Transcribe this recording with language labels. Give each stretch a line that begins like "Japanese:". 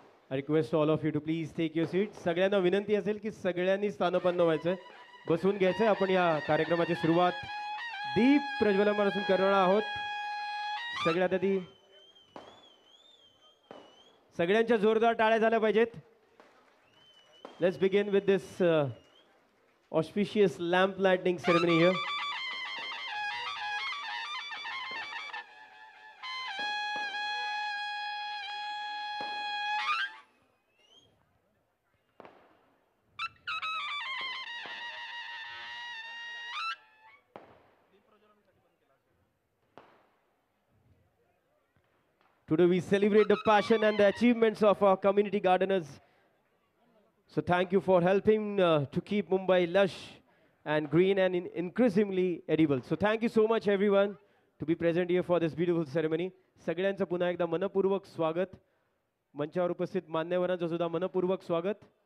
English: I request all of you to please take your seats.
Marathi: सगळ्यांना विनंती असेल की सगळ्यांनी स्थानपन्न व्हायचं बसून घ्यायचं आपण या कार्यक्रमाची सुरुवात दीप प्रज्वलनापासून करणार आहोत सगळ्यात आधी सगळ्यांच्या जोरदार टाळ्या झाल्या पाहिजेत.
English: Let's begin with this auspicious lamp lighting ceremony here. Today we celebrate the passion and the achievements of our community gardeners. So thank you for helping to keep Mumbai lush and green and increasingly edible. So thank you so much everyone to be present here for this beautiful ceremony.
Marathi: सगळ्यांचं पुन्हा एकदा मनपूर्वक स्वागत. मंचावर उपस्थित मान्यवरांचं सुद्धा मनपूर्वक स्वागत.